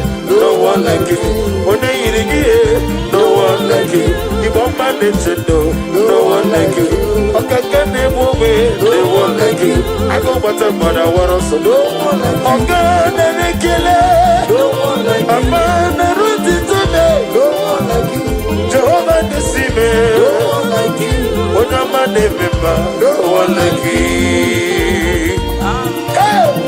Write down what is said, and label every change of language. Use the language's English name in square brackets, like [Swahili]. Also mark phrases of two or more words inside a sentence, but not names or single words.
[English] No one like you. [Igbo] Onye yiri gị, [English] eh? No one like you. [Igbo] Igbo mma na-eche ndụ. [English] No one like you. [Igbo] Ọkaka na-egbu ogbe. [English] No one like you. [Igbo] Agụ gbata mmadụ awara ọsọ. [English] No one like you. [Igbo] Ọga na-ere ekele. [English] No one like you. [Igbo] Papa na-eru ntị ntị. [English] No one like you. [Igbo] Jehova na-esi ime. [English] No one like you. [Igbo] Onye ọma na-eme mma. [English] No one like you. Hey!